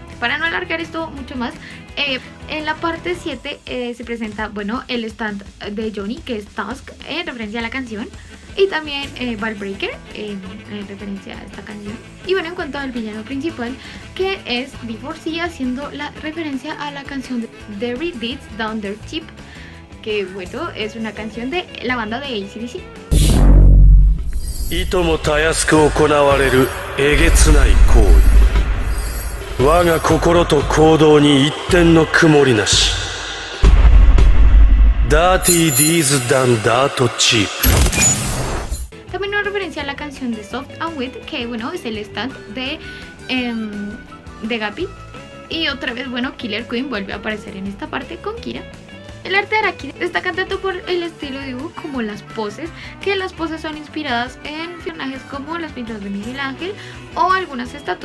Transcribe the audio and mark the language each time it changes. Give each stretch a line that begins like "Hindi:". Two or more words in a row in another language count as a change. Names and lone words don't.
Spanish: Para no alargar esto mucho más, en la parte 7 se presenta, bueno, el stand de Johnny, que es Tusk, en referencia a la canción. Y también Ballbreaker, en referencia a esta canción. Y bueno, en cuanto al villano principal, que es D4C, haciendo la referencia a la canción de Derry Deeds Down Their Chip, que bueno, es una canción de la banda de AC/DC.
Japanese: いともたやすく行われるえげつない行為。我が心と行動に一点の曇りなし。Dirty Deeds Done Dirt Cheap.
Spanish: También una referencia a la canción de Soft and Wet, que bueno, es el stand de Gappy. Y otra vez, bueno, Killer Queen vuelve a aparecer en esta parte con Kira. El arte de Araki destaca tanto por el estilo de dibujo como las poses, que las poses son inspiradas en personajes como las pinturas de Miguel Ángel o algunas estatuas.